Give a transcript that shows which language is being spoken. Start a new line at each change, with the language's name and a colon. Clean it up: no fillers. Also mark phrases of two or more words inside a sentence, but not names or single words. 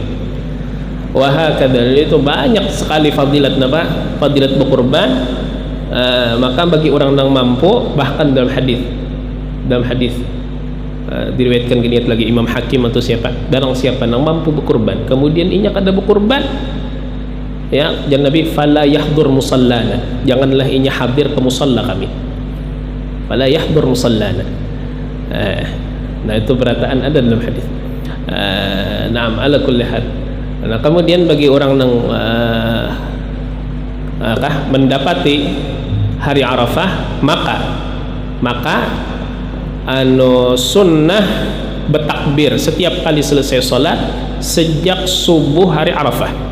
Indonesian: Wahakadha, itu banyak sekali fadilat berkurban.
Banjar: Maka bagi orang yang mampu, bahkan dalam hadis diriwayatkan gini lagi Imam Hakim atau siapa, barang siapa yang mampu berkurban kemudian inya kada berkurban, ya, jangan Nabi
Arabic: فلا يحضر مصلانا,
Banjar: janganlah inya hadir ke musalla kami,
Arabic: فلا يحضر مصلانا.
Banjar: Nah, itu berataan ada dalam hadis.
Arabic: نعم، على كل حال.
Indonesian: Nah, kemudian bagi orang yang mendapati hari Arafah, maka sunnah bertakbir setiap kali selesai sholat sejak subuh hari Arafah.